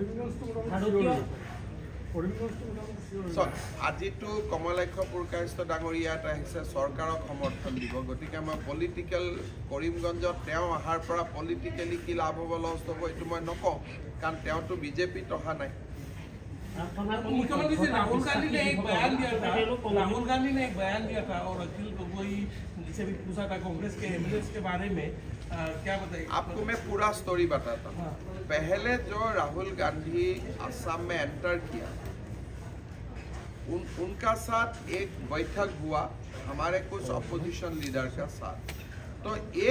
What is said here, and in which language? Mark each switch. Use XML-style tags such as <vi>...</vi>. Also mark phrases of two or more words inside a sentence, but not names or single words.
<as>আজিতো কমলাক্ষ পুৰকায়স্থ ডাঙৰীয়া এটা আহিছে চৰকাৰক সমৰ্থন দিব গতিকে মই পলিটিকেল কৰিমগঞ্জত তেওঁ অহাৰ পৰা পলিটিকেলি কি লাভ হ'ব লছ হ'ব এইটো মই নকওঁ কাৰণ তেওঁতো বিজেপিত অহা নাই</as> <hi>मुख्यमंत्री से राहुल गांधी ने एक बयान दिया था राहुल गांधी ने एक बयान दिया था और अखिल गोगोई जिसे भी पूछा था कांग्रेस के एमएलएस के बारे में क्या बताइए आपको मैं पूरा स्टोरी बताता हूँ पहले जो राहुल गांधी असम में एंटर किया उनका साथ एक बैठक हुआ हमारे कुछ</hi> <en>opposition leader</en> <hi>का साथ तो एक</hi>